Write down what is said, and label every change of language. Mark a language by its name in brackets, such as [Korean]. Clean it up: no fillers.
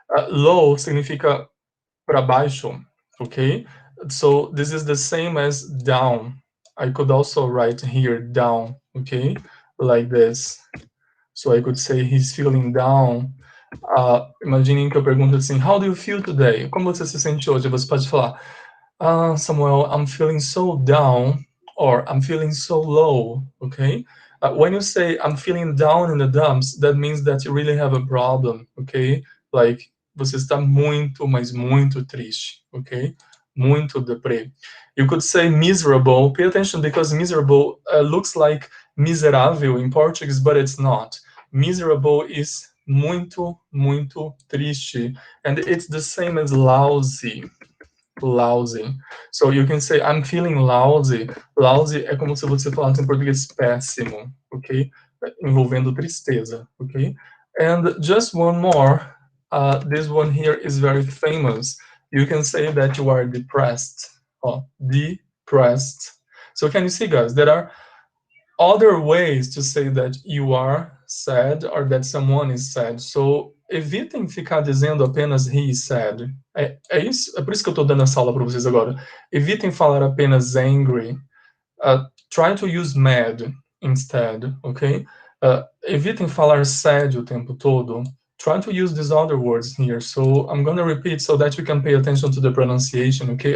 [Portuguese] Low significa para baixo, okay? [English] So this is the same as down. I could also write here down, okay? Like this. So I could say he's feeling down. [Portuguese] Imaginem que eu pergunto assim, [English] how do you feel today? [Portuguese] Como você se sente hoje? Você pode falar, [English] Samuel, I'm feeling so down, or I'm feeling so low, okay? When you say I'm feeling down in the dumps, that means that you really have a problem, okay? [Portuguese] Like, você está muito, mas muito triste, okay? Muito deprê. [English] You could say miserable. Pay attention, because miserable looks like miserável in Portuguese, but it's not. Miserable is [Portuguese] muito, muito triste. [English] And it's the same as lousy. Lousy. So you can say, I'm feeling lousy. [Portuguese] Lousy é como se você falasse em português péssimo, ok? Envolvendo tristeza, [English] ok? And just one more. This one here is very famous. You can say that you are depressed. Depressed. So can you see, guys, there are other ways to say that you are sad or that someone is sad. [Portuguese] So evitem ficar dizendo apenas [English] he is sad. [Portuguese] É por isso que eu estou dando essa aula para vocês agora. Evitem falar apenas angry. [English] Try to use mad instead, okay? [Portuguese] Evitem falar sad o tempo todo. [English] Try to use these other words here. So I'm going to repeat so that you can pay attention to the pronunciation, okay?